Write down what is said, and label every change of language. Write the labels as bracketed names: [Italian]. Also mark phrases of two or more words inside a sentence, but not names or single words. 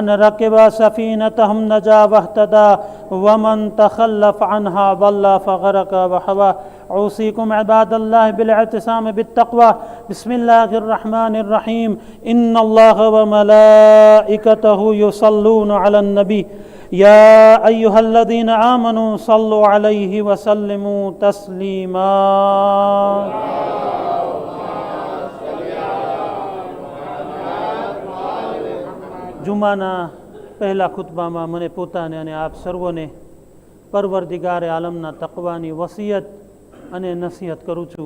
[Arabic] ركب سفينتهم نجا واهتدى ومن تخلف عنها ضل فغرق وحوى أوصيكم عباد الله بالاعتصام بالتقوى بسم الله الرحمن الرحيم إن الله وملائكته يصلون على النبي يا أيها الذين آمنوا صلوا عليه وسلموا تسليما [Gujarati] જુમાના પહેલા ખુતબામાં મને પોતાને અને આપ સર્વોને પરવરદિગારે આલમના તકવાની વસિયત અને નસીહત કરું છું.